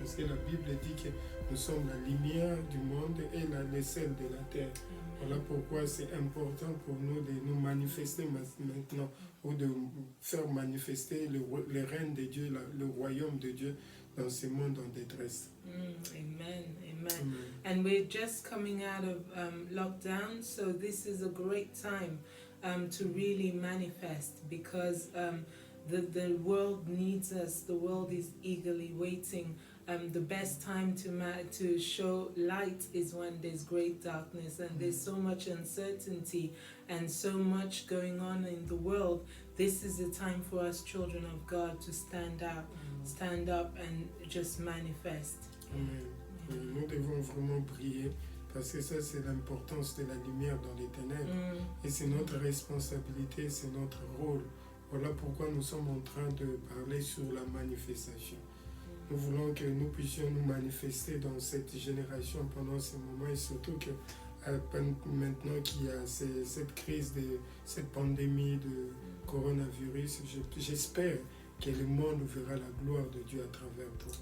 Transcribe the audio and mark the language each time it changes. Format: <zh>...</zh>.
<fr>Parce que la Bible dit que nous sommes la lumière du monde et l'aisselle de la terre. Voilà pourquoi c'est important pour nous de nous manifester maintenant ou de faire manifester le règne de Dieu, le royaume de Dieu dans ce monde en détresse. Amen, amen.</fr> <en>And we're just coming out of lockdown, so this is a great time to really manifest because the world needs us. The world is eagerly waiting. The best time to show light is when there's great darkness and there's so much uncertainty and so much going on in the world. This is the time for us children of God to stand up and just manifest. Amen.</en> <fr>Nous devons vraiment briller parce que ça c'est l'importance de la lumière dans les ténèbres et c'est notre responsabilité, c'est notre rôle. Voilà pourquoi nous sommes en train de parler sur la manifestation. Nous voulons que nous puissions nous manifester dans cette génération pendant ce moment et surtout que maintenant qu'il y a cette crise, cette pandémie de coronavirus, j'espère que le monde verra la gloire de Dieu à travers toi.</fr>